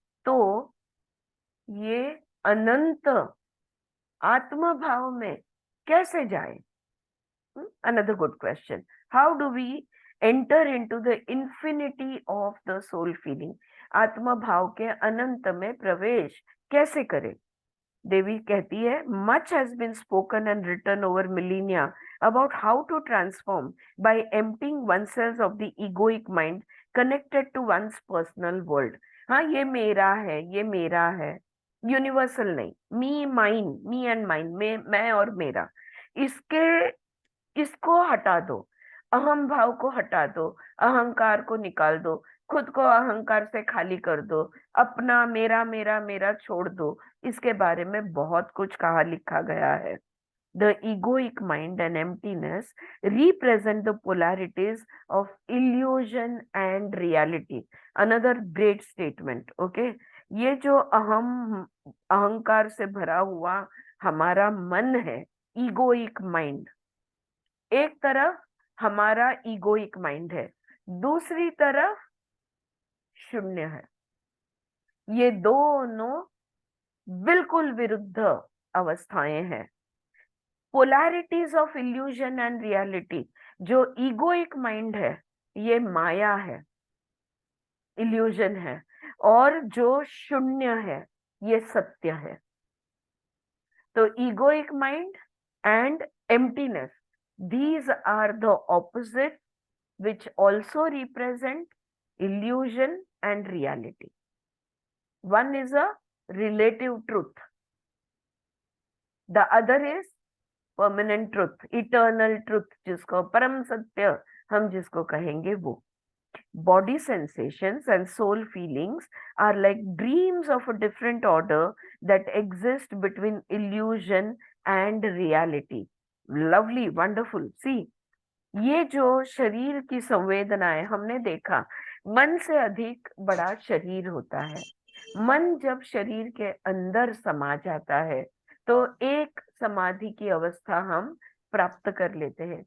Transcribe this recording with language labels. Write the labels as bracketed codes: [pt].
[hi] तो ये अनंत आत्म भाव में कैसे जाए? [en] Another good question. How do we enter into the infinity of the soul feeling? [hi] आत्म भाव के अनंत में प्रवेश कैसे करें? देवी कहती है, [en] much has been spoken and written over millennia about how to transform by emptying oneself of the egoic mind connected to one's personal world. [hi] हाँ, ये मेरा है, ये मेरा है, यूनिवर्सल नहीं, [en] me mine, me and mine, [hi] मैं और मेरा, इसको हटा दो, अहम भाव को हटा दो, अहंकार को निकाल दो, खुद को अहंकार से खाली कर दो, अपना मेरा मेरा मेरा छोड़ दो। इसके बारे में बहुत कुछ कहा लिखा गया है। [en] The egoic mind and emptiness represent the polarities of illusion and reality. Another great statement, okay? [hi] ये जो अहंकार से भरा हुआ हमारा मन है, [en] egoic mind, [hi] एक तरफ हमारा ईगोइक माइंड है, दूसरी तरफ शून्य है। ये दोनों बिल्कुल विरुद्ध अवस्थाएं हैं। [en] polarities of illusion and reality, [hi] जो ईगोइक माइंड है ये माया है, इल्यूजन है, और जो शून्य है ये सत्य है। [en] तो egoic mind and emptiness, these are the opposite which also represent illusion and reality. One is a relative truth, the other is permanent truth, eternal truth, [hi] जिसको परम सत्य हम जिसको कहेंगे वो। [en] Body sensations and soul feelings are like dreams of a different order that exist between illusion and reality. Lovely, wonderful. [hi] See, ये जो शरीर की संवेदनाएं हमने देखा, मन से अधिक बड़ा शरीर होता है। मन जब शरीर के अंदर समा जाता है तो एक समाधि की अवस्था हम प्राप्त कर लेते हैं।